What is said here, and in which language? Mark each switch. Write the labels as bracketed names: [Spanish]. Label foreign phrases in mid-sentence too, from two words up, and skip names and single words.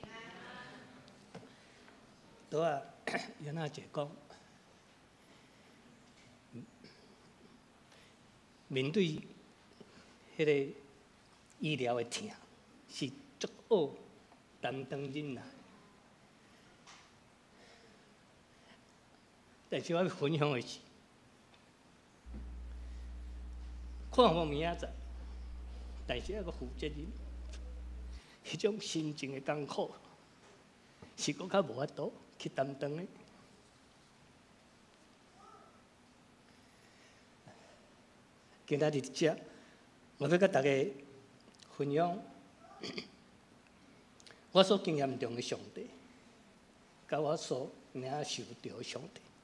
[Min Nan Chinese] 拄啊，杨娜姐讲，面对迄个医疗的痛，是足恶担当忍耐。但是我要分享的是，看无明仔载，但是还阁负责任。迄种心情的艰苦，是搁较无法度去担当的。今仔日伫遮，我要甲大家分享我所经验中的上帝，甲我所领受到的上帝。